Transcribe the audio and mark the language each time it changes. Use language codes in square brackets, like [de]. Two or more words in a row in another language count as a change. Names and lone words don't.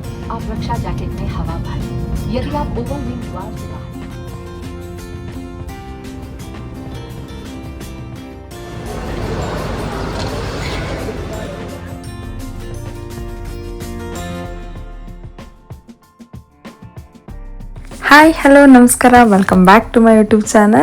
[hi] आप रक्षा जैकेट में हवा भरें। यदि आप ओवरविंग द्वार से बाहर [en] Hi hello ನಮಸ್ಕಾರ, welcome back to my YouTube channel.